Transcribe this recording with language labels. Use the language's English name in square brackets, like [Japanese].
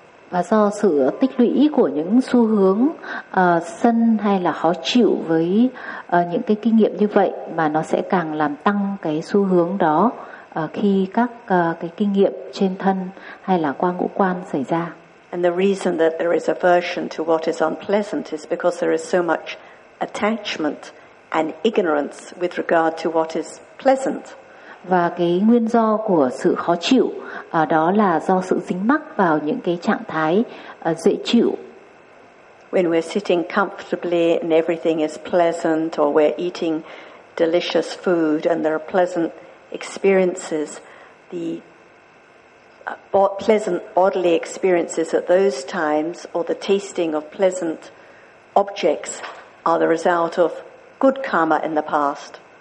[Vietnamese] Và do sự tích lũy của những xu hướng sân hay là khó chịu với những cái kinh nghiệm như vậy mà nó sẽ càng làm tăng cái xu hướng đó khi các cái kinh nghiệm trên thân hay là qua ngũ quan xảy ra. [English] And the reason that there is aversion to what is unpleasant is because there is so much attachment and ignorance with regard to what is pleasant. [Vietnamese] Và cái nguyên do của sự khó chịu đó là do sự dính mắc vào những cái trạng thái dễ chịu. [English] When we're sitting comfortably and everything is pleasant, or we're eating delicious food and there are pleasant experiences, the pleasant bodily experiences at those times, or the tasting of pleasant objects, are the result of good karma in the past.